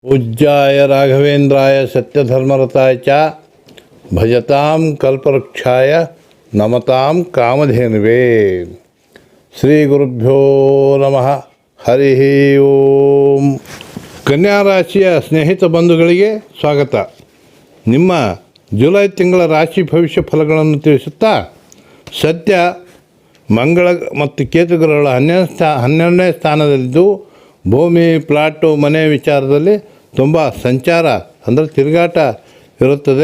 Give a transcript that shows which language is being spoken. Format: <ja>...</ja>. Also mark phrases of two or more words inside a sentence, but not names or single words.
<sa>पूज्याय राघवेन्द्राय सत्यधर्मरताय च भजतां कल्पवृक्षाय नमतां कामधेनुवे। ಶ್ರೀ ಗುರುಭ್ಯೋ ನಮಃ. ಹರಿ ಓಂ.</sa> <kn>ಕನ್ಯಾ ರಾಶಿಯ ಸ್ನೇಹಿತ ಬಂಧುಗಳಿಗೆ ಸ್ವಾಗತ. ನಿಮ್ಮ ಜುಲೈ ತಿಂಗಳ ರಾಶಿ ಭವಿಷ್ಯ ಫಲಗಳನ್ನು ತಿಳಿಸುತ್ತಾ, ಸದ್ಯ ಮಂಗಳ ಮತ್ತು ಕೇತುಗ್ರಹಗಳ 12ನೇ ಸ್ಥಾನದಲ್ಲಿದ್ದು ಭೂಮಿ, ಪ್ಲಾಟು, ಮನೆ ವಿಚಾರದಲ್ಲಿ ತುಂಬ ಸಂಚಾರ ಅಂದರೆ ತಿರುಗಾಟ ಇರುತ್ತದೆ.</kn>